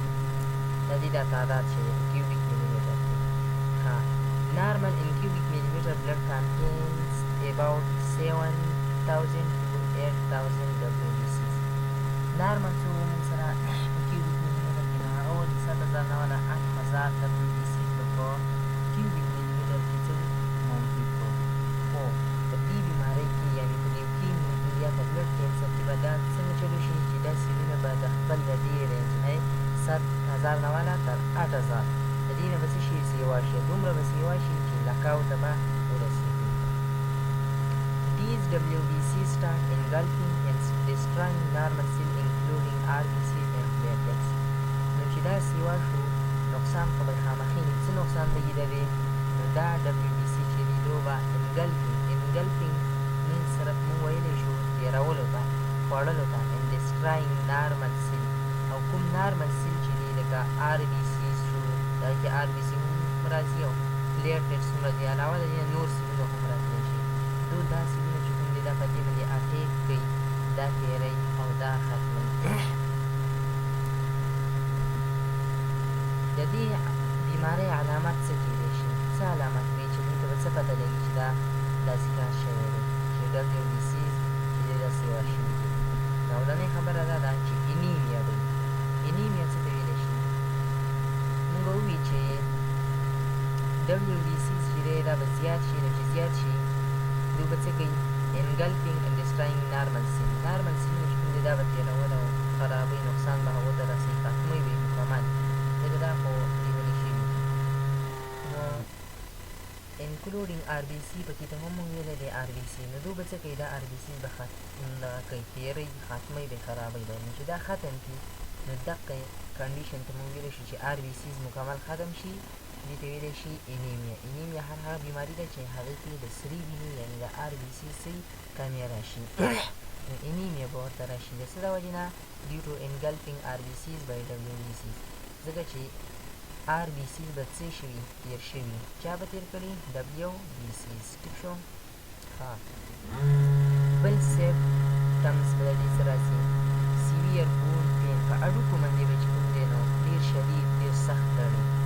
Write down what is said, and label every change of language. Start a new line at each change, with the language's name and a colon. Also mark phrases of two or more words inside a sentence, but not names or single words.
Pashto: د دې دا تعداد چې دی په
English: cubic millimeter
Pashto: کې.
English: normal in cubic millimeter about 7,000 to 8,000 WBCs.
Pashto: نارمل څو موږ سره په
English: cubic millimeter
Pashto: کې نو هغه ولې 7,000 نه والا 8,000 WBCs به په
English: cubic millimeter
Pashto: کې څه موجود وو. خو په دې بیمارۍ کې یعنې په لیوکیمیا یا په
English: blood cancer
Pashto: کې به دا څنګه چلو شي چې دا سیلونه به د خپل د دې رینج نه 7,000 نه والا تر 8,000 د دې نه به څه شي سیوا شي، دومره به سیوا شي چې لکاو ته به ورسېږي.
English: These WBCs start engulfing and destroying normal cells including RBCs and platelets.
Pashto: نو چې دا سیوا شو نقصان خو به خامخې څه نقصان به یې دوي نو دا WBC چې دي دو به
English: engulfing means
Pashto: صرف مونږ ویلی شو تېرولو ته خوړلو ته
English: and destroying normal cell
Pashto: او کوم نارمل سیل چې دي لکه RBCs شو دا کې RBC هم راځي او platelets هم راځي علاوه د دې نور سیلونه هم راتلی شي. دو دا سیلونه چې کوم دي دا په دې باندې اټیک کوي، دا تېروي او دا ختموي. د دې بیمارۍ علامات څه کیدی شي؟ څه علامات وي چې موږ ته به څه پته لګي چې دا داسې کار شوی دی چې WBCs چې دی دا سیوا شوي دي. لومړنۍ خبره دا ده چې انیمیا دی. انیمیا څه ته ویلی شي؟ موږ ووي چې WBCs چې دی دا به زیات شي، نو چې زیات شي دوی به څه کوي؟
English: engulfing and destroying normal cell.
Pashto: نارمل سیلونه چې کوم دی دا به تېرول او خرابوي، نقصان به هغو ته رسوي، ختموي به یې مکمل. ځکه دا خو لیوني شوي نو
English: including RBC
Pashto: پکې ته هم مونږ ویلی دی RBC. نو دوی به څه کوي؟ دا RBCs به کوي تېروي، ختموي به یې، خرابوي به یې. نو چې دا ختم کړي نو دقه کنډیشن ته مونږ ویلی شو چې RBCs مکمل ختم شي، دې ته ویلی شي انیمیا. انیمیا هغه بیماري ده چې هغې کې د سرې وینې یعنې د RBCs کمې راشي. نو انیمیا به ورته راشي د څه د وجې نه؟
English: due to engulfing RBCs by WBCs.
Pashto: ځکه چې RBCs به څه شوي؟ تېر شوي. چا به تېر کړي؟ WBCs. ټیک شو؟ ښه. بل سیمپټمز به د دې څه راځي؟
English: severe bone pain,
Pashto: په هډوکو باندې به چې کوم دی نو ډېر شدید، ډېر سخت تړي.